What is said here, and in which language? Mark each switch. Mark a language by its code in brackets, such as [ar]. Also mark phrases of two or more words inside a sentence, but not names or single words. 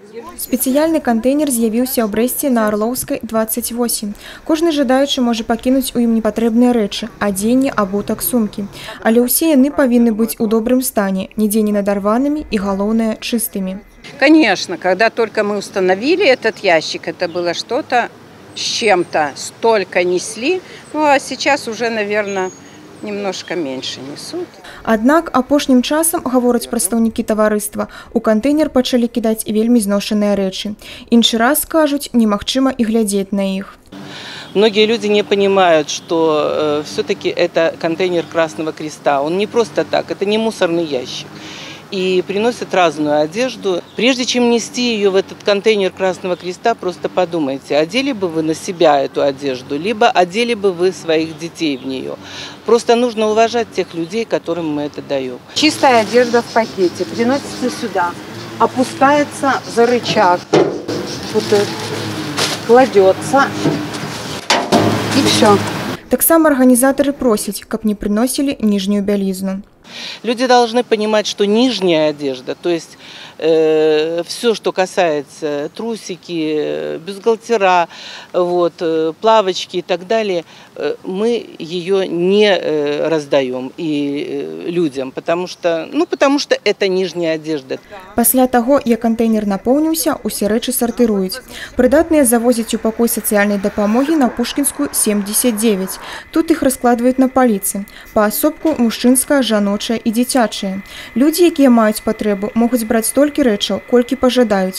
[be] Спецыяльны кантэйнер з'явіўся ў Брэсце на Арлоўскай, 28. Кожны жадаючы можа пакінуць у ім непатрэбныя рэчы, адзенне, абутак, сумкі. Але ўсе яны павінны быць у добрым стане, нідзе не надарванымі [ru] и, главное, чистыми. Конечно, когда только мы установили этот ящик, это было что-то с чем-то, столько несли, ну а сейчас уже, наверное, немножко меньше несут. [be] Аднак апошнім часам, гавораць прадстаўнікі таварыства, у кантэйнер пачалі кідаць і вельмі зношаныя рэчы. Іншы раз, кажуць, немагчыма і глядзець на іх. [ru] Многие люди не понимают, что все-таки это контейнер Красного Креста. Он не просто так, это не мусорный ящик. И приносят разную одежду. Прежде чем нести ее в этот контейнер Красного Креста, просто подумайте, одели бы вы на себя эту одежду, либо одели бы вы своих детей в нее. Просто нужно уважать тех людей, которым мы это даем. Чистая одежда в пакете приносится сюда, опускается за рычаг, вот кладется и все. [be] Таксама арганізатары просяць, каб не прыносілі ніжнюю бялізну. [ru] Люди должны понимать, что нижняя одежда, то есть все, что касается трусики, бюстгальтера, вот, плавочки и так далее, мы ее не раздаем и людям, потому что это нижняя одежда. [be] Пасля таго, як кантэйнер напоўніўся, усе рэчы сартыруюць. Прыдатныя завозяць у пакой сацыяльнай дапамогі на Пушкінскую, 79. Тут іх раскладваюць на паліцы. Паасобку мужчынская, жаночая і дзіцячая. Людзі, якія маюць патрэбу, могуць браць столькі рэчаў, колькі пажадаюць.